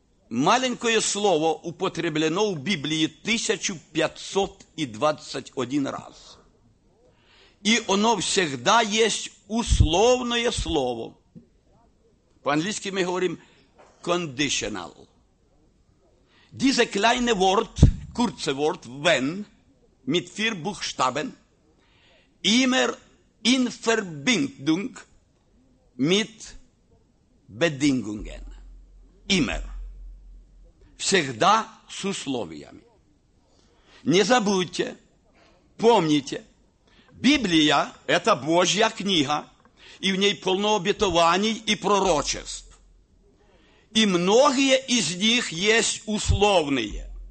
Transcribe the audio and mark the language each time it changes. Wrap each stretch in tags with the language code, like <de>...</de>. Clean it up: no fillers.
<ru>маленькое слово употреблено в Библии 1521 раз. И оно всегда есть условное слово. По-английски мы говорим conditional.</ru> <de>Diese kleine Wort, kurze Wort, wenn, mit vier Buchstaben, immer in Verbindung mit Bedingungen. Immer.</de> <ru>Всегда с условиями. Не забудьте, помните, Библия – это Божья книга, и в ней полно обетований и пророчеств. И многие из них есть условные.</ru>